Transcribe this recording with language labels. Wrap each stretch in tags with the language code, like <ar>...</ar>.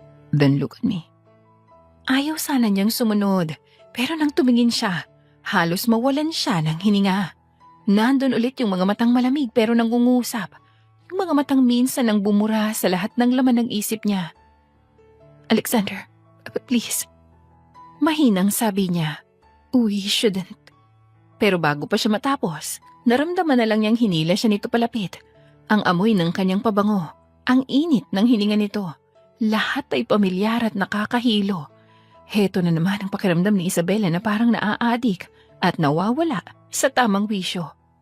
<en>Then look at me.</en> <tl>Ayaw sana niyang sumunod, pero nang tumingin siya, halos mawalan siya ng hininga. Nandun ulit yung mga matang malamig pero nangungusap. Yung mga matang minsan nang bumura sa lahat ng laman ng isip niya.</tl> <en>Alexander, please.</en> <tl>Mahinang sabi niya,</tl> <en>we shouldn't.</en> <tl>Pero bago pa siya matapos, naramdaman na lang niyang hinila siya nito palapit. Ang amoy ng kanyang pabango, ang init ng hininga nito. Lahat ay pamilyar at nakakahilo. Heto na naman ang pakiramdam ni Isabela na parang naaadik at nawawala sa tamang wisyo.</tl>